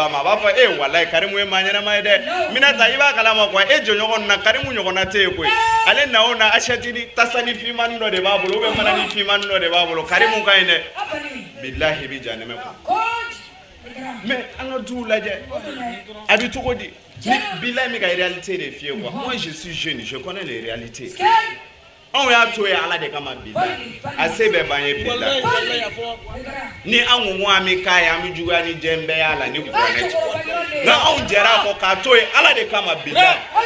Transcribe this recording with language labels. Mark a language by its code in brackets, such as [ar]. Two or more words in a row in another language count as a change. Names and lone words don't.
[bm] ba ma a b'a fɔ walayi Karimu ye maa ɲɛnama ye dɛ Minata i b'a kalama quoi e jɔɲɔgɔn na Karimu ɲɔgɔnna tɛ yen koyi ale na o na assiette ni tasani finmani dɔ de b'a bolo [fr] ou bien [bm] manani finmani dɔ de b'a bolo Karimu ka ɲi dɛ bilahi i bɛ ja nɛmɛ kɔ mais an ka duw lajɛ a bɛ cogo di bilahi mi ka réalité de f'i ye [fr] quoi moi je suis jeune je connais les réalités [bm] anw y'a to ye ala de kama bilahi a se bɛɛ b'an ye bilahi ni an ko an bɛ k'a ye an bɛ juguya ni diɲɛ bɛɛ y'a la ni kuranɛ tɛ nka anw jɛra a kɔ k'a to ye ala de kama bilahi